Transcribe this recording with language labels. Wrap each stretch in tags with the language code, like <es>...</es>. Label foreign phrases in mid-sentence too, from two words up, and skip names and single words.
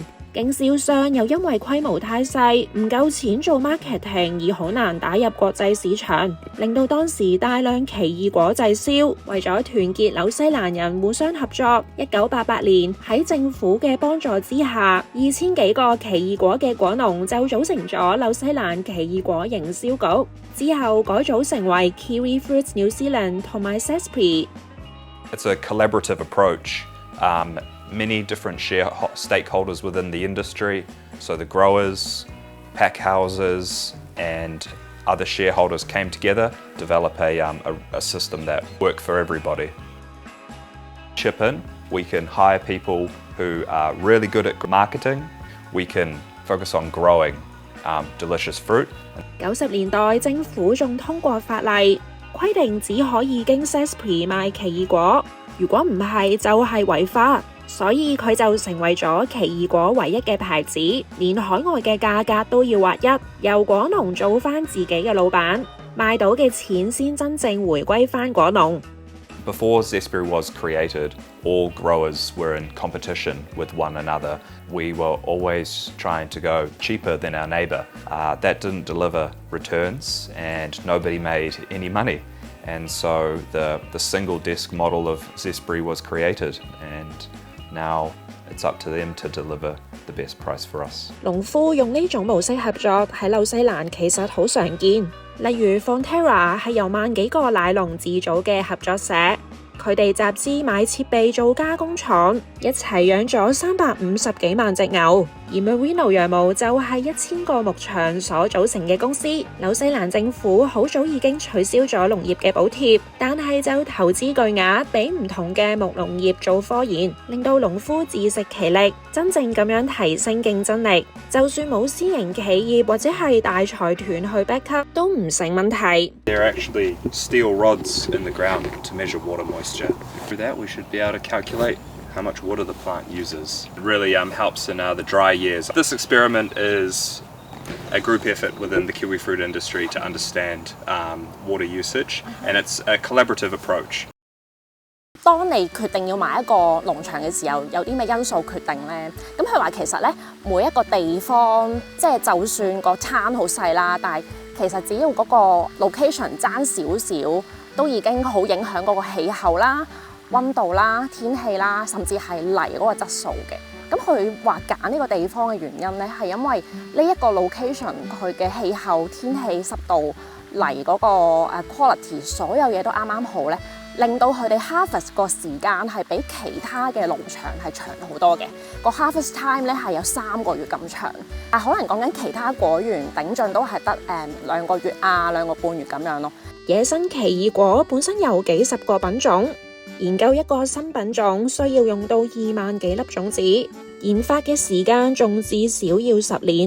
<yue>經銷商又因為規模太細，唔夠錢做 marketing 而好難打入國際市場，令到當時大量奇異果滯銷。為咗團結紐西蘭人互相合作，1988年喺政府嘅幫助之下，2000幾個奇異果嘅果農就組成咗紐西蘭奇異果營銷局，之後改組成為 Kiwi Fruits New Zealand 同埋 Zespri。</yue> <en>It's a collaborative approach. Many different stakeholders within the industry, so the growers, pack houses, and other shareholders came together to develop a system that worked for everybody. Chip in, we can hire people who are really good at marketing. We can focus on growing delicious fruit.</en> <yue>90 年代政府仲通過法例，規定只可以經 Zespri 賣奇異果，如果唔係就係違法。所以佢就成為咗奇異果唯一嘅牌子，連海外嘅價格都要劃一，由果農做返自己嘅老闆，賣到嘅錢先真正回歸返果農。</yue> <en>Before Zespri was created, all growers were in competition with one another. We were always trying to go cheaper than our neighbour. That didn't deliver returns and nobody made any money. And so the single desk model of Zespri was created, and now it's up to them to deliver the best price for us.</en> <yue>農夫用呢種模式合作喺紐西蘭其實好常見，例如 Fonterra 係由萬幾個奶農自組嘅合作社，佢哋集資買設備做加工廠，一齊養咗350幾萬隻牛。而 Merino 羊毛就係1000個牧場所組成嘅公司。紐西蘭政府好早已經取消咗農業嘅補貼，但係就投資巨額俾唔同嘅牧農業做科研，令到農夫自食其力，真正咁樣提升競爭力。就算冇私營企業或者係大財團去</yue> <en>back up</en> <yue>都唔成問題。</yue> <en>There are actually steel rods in the ground to measure water moisture. Through that we should be able to calculate how much water the plant uses. It really helps in the dry years. This experiment is a group effort within the kiwi fruit industry to understand water usage, and it's a collaborative approach.</en> <yue>當你決定要買一個農場嘅時候，有啲咩因素決定呢？咁佢話其實咧，每一個地方即係就算個餐好細啦，但係其實只要嗰個 location 爭少少，都已經好影響嗰個氣候啦、溫度啦、天氣啦，甚至係泥嗰個質素嘅。咁佢話揀呢個地方嘅原因咧，係因為呢一個 location 佢嘅氣候、天氣、濕度、泥嗰個quality， 所有嘢都啱啱好咧。令到佢哋 harvest 個時間係比其他嘅農場係長好多嘅，個</yue> <en>harvest time</en> <yue>咧係有3個月咁長，但可能講緊其他果園頂盡都係得2個月啊2個半月咁樣咯。野生奇異果本身有幾十個品種，研究一個新品種需要用到2萬幾粒種子，研發嘅時間仲至少要10年。</yue>